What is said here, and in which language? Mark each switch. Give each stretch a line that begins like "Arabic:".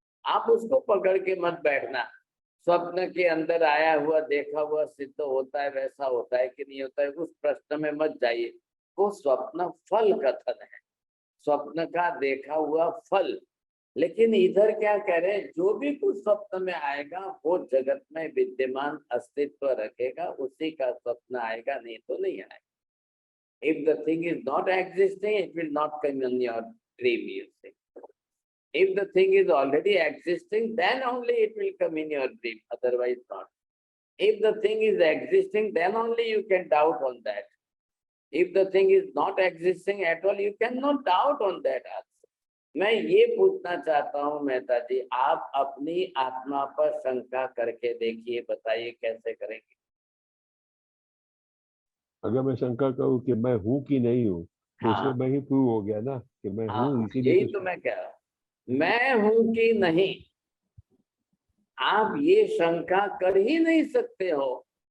Hindi: आप उसको पकड़ के मत बैठना, स्वप्न के अंदर आया हुआ देखा हुआ सिद्ध होता है वैसा होता है कि नहीं होता है, उस प्रश्न में मत जाइए। वो स्वप्न फल कथन है, स्वप्न का देखा हुआ फल। लेकिन इधर क्या कह रहे हैं, जो भी कुछ स्वप्न में आएगा वो जगत में विद्यमान अस्तित्व रखेगा, उसी का स्वप्न आएगा, नहीं तो नहीं आएगा।
English: If the thing is not existing, it will not come in your dream, you say. If the thing is already existing, then only it will come in your dream, otherwise not. If the thing is existing, then only you can doubt on that. If the thing is not existing at all, you cannot doubt on that also.
Hindi: मैं ये पूछना चाहता हूँ मेहता जी, आप अपनी आत्मा पर शंका करके देखिए, बताइए कैसे करेंगे। अगर मैं शंका करूं कि मैं हूं कि नहीं हूं, तो हाँ। उसमें मैं ही प्रूव हो गया ना कि मैं हूं, हाँ, इसीलिए यही तो मैं कह रहा हूँ, मैं हूं कि नहीं, आप ये शंका कर ही नहीं सकते हो।